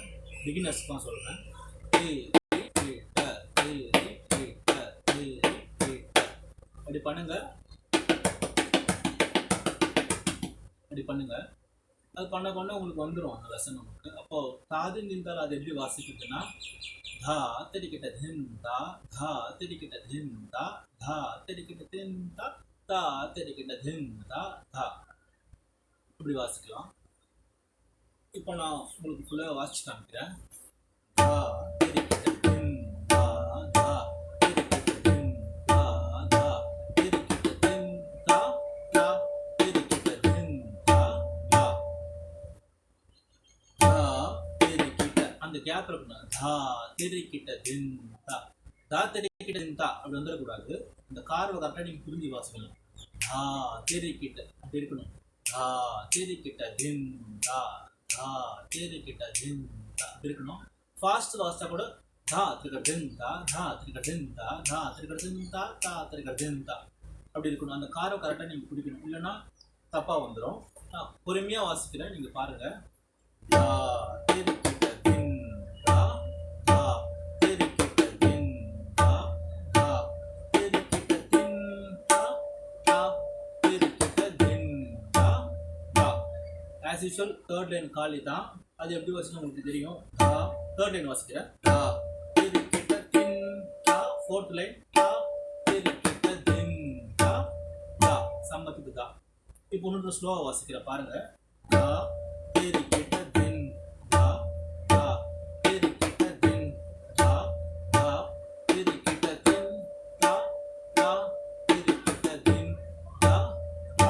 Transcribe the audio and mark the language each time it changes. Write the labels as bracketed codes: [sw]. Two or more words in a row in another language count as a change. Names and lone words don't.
[ta] பிகினர்ஸ்க்கு தான் சொல்கிறேன். டி டி டி ட டி டி டி ட டி டி டி ட. அப்படி பண்ணுங்கள். அது பண்ண உங்களுக்கு வந்துடும் அந்த லெசன் நமக்கு. அப்போது தாதின் தின்தால் அது எப்படி வாசிக்கிறதுன்னா धा तिरिकिट धिन्ता धा तिरिकिट धिन्ता धा तिरिकिट धिन्ता ता तिरिकिट धिन्ता धा. இப்படி வாசிக்கலாம். இப்போ நான் உங்களுக்கு ஃபுல்லாக வாசிச்சு காமிக்கிறேன். धा तिरिकिट धिन्ता धा तिरिकिट धिन्ता धा तिरिकिट धिन्ता ता तिरिकिट धिन्ता धा. धा तिरिकिट அந்த கேப் இருக்கணும். தா திரிக்கிட்ட தின்தா தா திரிக்கிட்ட தின்தா அப்படி வந்துடக்கூடாது. இந்த கார்வை கரெக்டாக நீங்கள் புரிஞ்சு வாசிக்கணும். தா திரிக்கிட்ட அப்படி இருக்கணும். தா திரிக்கிட்ட தின்தா தா திரிக்கிட்ட தின்தா அப்படி இருக்கணும். ஃபாஸ்ட் வாசித்தா கூட தா திரிக்க தின்தா தா திரிக்க தின்தா தா திரிக்க தின்தா தா திரிக்க தின்தா அப்படி இருக்கணும். அந்த கார்வை கரெக்டாக நீங்கள் பிடிக்கணும். இல்லைன்னா தப்பாக வந்துடும். நான் பொறுமையாக வாசிக்கிறேன், நீங்கள் பாருங்கள். தா திரிக்கிட்ட [en] as usual third line காலி தான். [ta] அது எப்படி வாசிக்கணும் உங்களுக்கு தெரியும். தா [en] third line [ta] வாசிக்கிறேன். தா திரிக்கிட்ட தின் தா [en] fourth line தா திரிக்கிட்ட தின் தா தா [ta] சம்மத்துக்கு தா. இப்போ இன்னொரு ஸ்லோவா வாசிக்கிறேன் பாருங்க. தா திரிக்கிட்ட தின் தா தா திரிக்கிட்ட தின் தா தா திரிக்கிட்ட தின் தா தா திரிக்கிட்ட தின் தா தா.